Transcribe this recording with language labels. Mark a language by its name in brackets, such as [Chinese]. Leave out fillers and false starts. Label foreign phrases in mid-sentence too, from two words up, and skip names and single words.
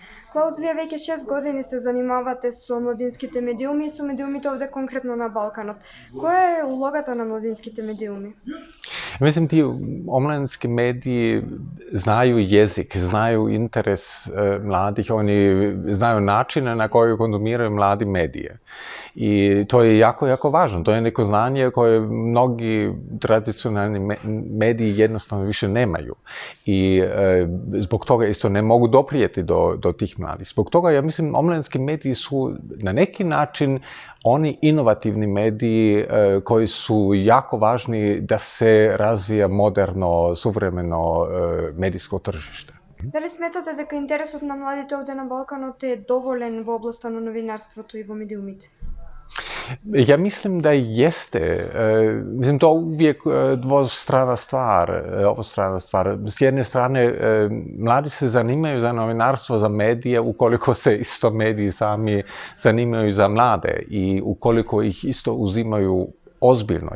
[Macedonian] Клаус, вие веќе 6 години се занимавате со младинските медиуми и со медиумите овде конкретно на Балканот. Која е улогата на младинските медиуми? [Croatian] Mislim, ti omladinski mediji znaju jezik, znaju interes mladih, oni znaju načine na koji konzumiraju mladi medije. I to je jako, jako važno. To je neko znanje koje mnogi tradicionalni mediji jednostavno više nemaju. I zbog toga isto ne mogu doprijeti do tih mladih. Zbog toga, ja mislim, omladinski mediji su na neki način oni inovativni mediji koji su jako važni da se razvija moderno, suvremeno medijsko tržište. [Macedonian] Дали сметате дека интересот на младите овде на Балканот е доволен во областа на новинарството и во медиумите? [Croatian] Ja mislim da jeste. Mislim, to uvijek obostrana stvar. S jedne strane, mladi se zanimaju za novinarstvo, za medije, ukoliko se isto mediji sami zanimaju za mlade i ukoliko ih isto uzimaju ozbiljno.